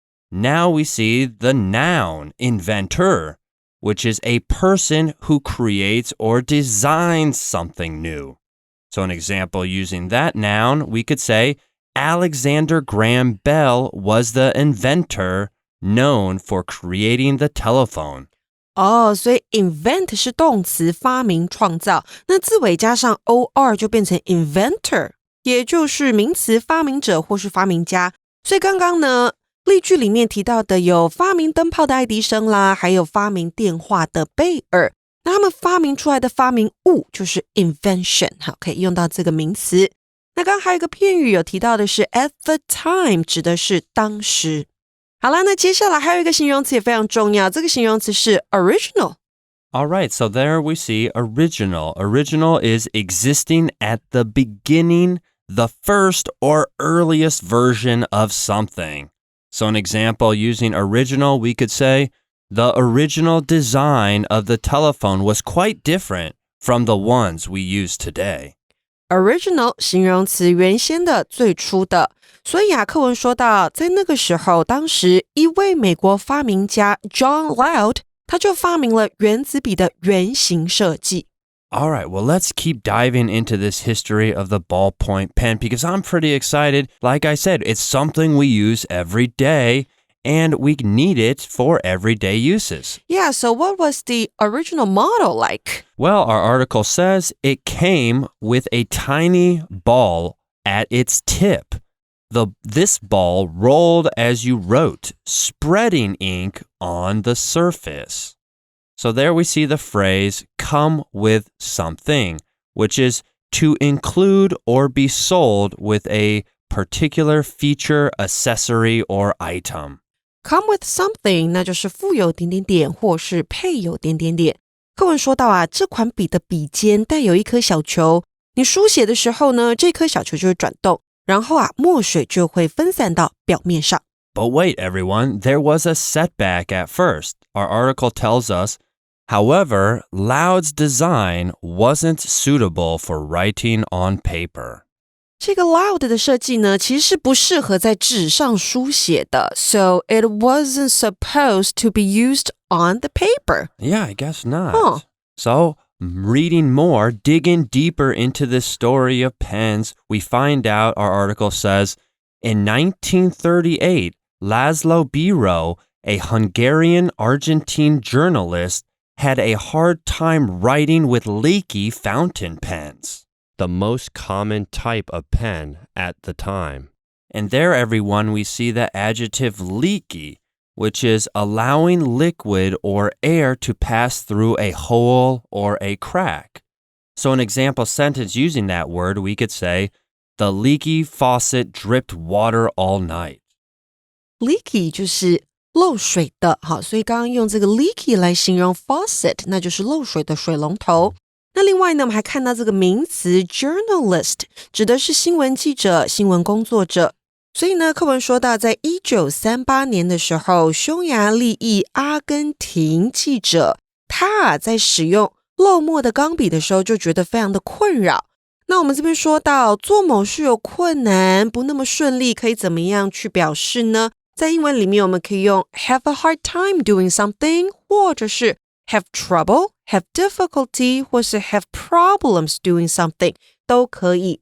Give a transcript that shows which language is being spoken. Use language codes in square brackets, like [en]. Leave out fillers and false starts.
[en] Now we see the noun inventor, which is a person who creates or designs something new. So an example using that noun, we could say, Alexander Graham Bell was the inventor known for creating the telephone. [zh] 所以 invent 是动词发明创造，那字尾加上 or 就变成 inventor， 也就是名词发明者或是发明家。所以刚刚呢例句里面提到的有发明灯泡的爱迪生啦，还有发明电话的贝尔，那他们发明出来的发明物就是 invention， 好，可以用到这个名词。那刚刚还有一个片语有提到的是 [en] at the time， [zh] 指的是当时。好啦，那接下来还有一个形容词也非常重要，这个形容词是 original。 [en] All right, so there we see original. Original is existing at the beginning, the first or earliest version of something. So an example using original, we could say, the original design of the telephone was quite different from the ones we use today. [zh] Original 形容词原先的最初的，所以课文说到在那个时候，当时一位美国发明家 John Loud 他就发明了原子笔的原型设计。 [en] All right, well, let's keep diving into this history of the ballpoint pen because I'm pretty excited. Like I said, it's something we use every day and we need it for everyday uses. Yeah, so what was the original model like? Well, our article says it came with a tiny ball at its tip. This ball rolled as you wrote, spreading ink on the surface. So there we see the phrase come with something, which is to include or be sold with a particular feature, accessory, or item. Come with something [zh] 那就是附有点点点或是配有点点点。课文说到这款笔的笔尖带有一颗小球，你书写的时候呢，这颗小球就会转动，然后墨水就会分散到表面上。 [en] But wait, everyone, there was a setback at first. Our article tells us, however, Loud's design wasn't suitable for writing on paper. [zh] 这个 Loud 的设计呢，其实是不适合在纸上书写的 [en] So it wasn't supposed to be used on the paper. Yeah, I guess not. So, reading more, digging deeper into this story of pens, we find out, our article says, in 1938, Laszlo Biro, a Hungarian-Argentine journalist, had a hard time writing with leaky fountain pens, the most common type of pen at the time. And there, everyone, we see the adjective leaky, which is allowing liquid or air to pass through a hole or a crack. So an example sentence using that word, we could say, the leaky faucet dripped water all night. [zh] Leaky 就是漏水的，好，所以刚刚用这个 leaky 来形容 faucet， 那就是漏水的水龙头。那另外呢，我们还看到这个名词 journalist， 指的是新闻记者、新闻工作者。所以呢，课文说到在1938年的时候，匈牙利裔阿根廷记者他在使用漏墨的钢笔的时候就觉得非常的困扰。那我们这边说到做某事有困难，不那么顺利，可以怎么样去表示呢？在英文里面我们可以用 [en] have a hard time doing something， [zh] 或者是 [en] have trouble, have difficulty， [zh] 或是 [en] have problems doing something [zh] 都可以。